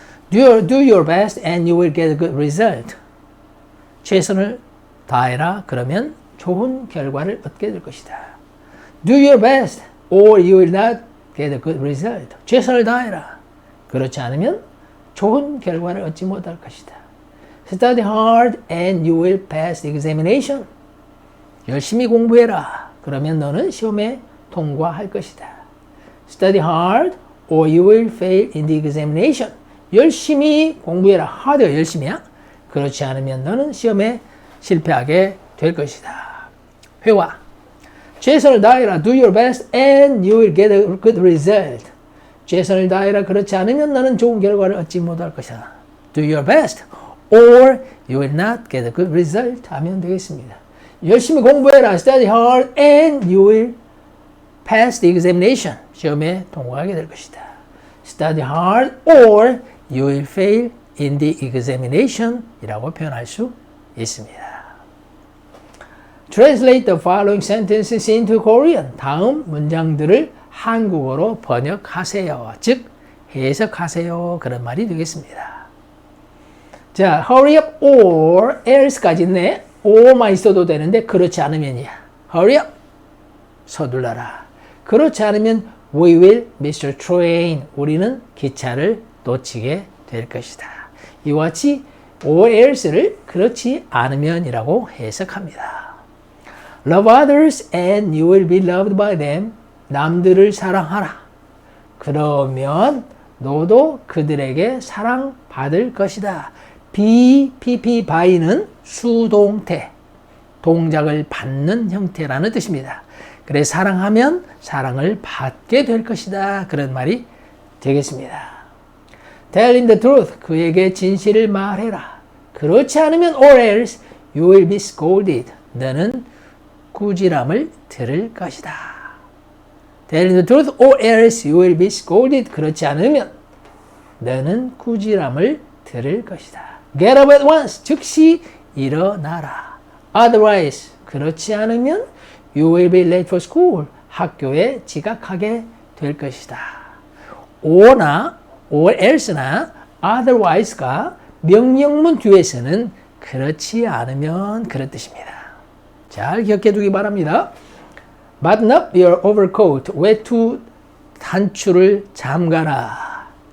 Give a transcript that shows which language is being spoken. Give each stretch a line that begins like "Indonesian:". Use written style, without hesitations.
English: Do your best and you will get a good result.
Korean: 최선을 다해라. 그러면 좋은 결과를 얻게 될 것이다.
English: Do your best or you will not get a good result.
Korean: 최선을 다해라. 그렇지 않으면 좋은 결과를 얻지 못할 것이다.
English: Study hard and you will pass the examination.
Korean: 열심히 공부해라. 그러면 너는 시험에 통과할 것이다.
English: Study hard or you will fail in the examination.
Korean: 열심히 공부해라. hard가 열심히야. 그렇지 않으면 너는 시험에 실패하게 될 것이다. 회화. 최선을 다해라.
English: Do your best and you will get a good result.
Korean: 최선을 다해라. 그렇지 않으면 너는 좋은 결과를 얻지 못할 것이다.
English: Do your best or you will not get a good result
Korean: 하면 되겠습니다. 열심히 공부해라.
English: Study hard and you will pass the examination.
Korean: 시험에 통과하게 될 것이다.
English: Study hard or you will fail in the examination
Korean: 이라고 표현할 수 있습니다.
English: Translate the following sentences into Korean.
Korean: 다음 문장들을 한국어로 번역하세요. 즉 해석하세요. 그런 말이 되겠습니다. 자,
English: hurry up or else
Korean: 까지 있네. or만 있어도 되는데 그렇지 않으면이야.
English: hurry up.
Korean: 서둘러라. 그렇지 않으면
English: we will miss the train.
Korean: 우리는 기차를 놓치게 될 것이다. 이와 같이
English: or else
Korean: 를 그렇지 않으면이라고 해석합니다.
English: Love others and you will be loved by them.
Korean: 남들을 사랑하라. 그러면 너도 그들에게 사랑받을 것이다. be, pp, by는 수동태, 동작을 받는 형태라는 뜻입니다. 그래 사랑하면 사랑을 받게 될 것이다. 그런 말이 되겠습니다.
English: Tell him the truth.
Korean: 그에게 진실을 말해라. 그렇지 않으면
English: or else you will be scolded.
Korean: 너는 꾸지람을 들을 것이다.
English: Tell him the truth or else you will be scolded.
Korean: 그렇지 않으면 너는 꾸지람을 들을 것이다.
English: Get up at once.
Korean: 즉시 일어나라.
English: Otherwise.
Korean: 그렇지 않으면
English: you will be late for school.
Korean: 학교에 지각하게 될 것이다. or나 or else나 otherwise가 명령문 뒤에서는 그렇지 않으면 그런 뜻입니다. 잘 기억해 두기 바랍니다.
English: Button up your overcoat.
Korean: 외투 단추를 잠가라.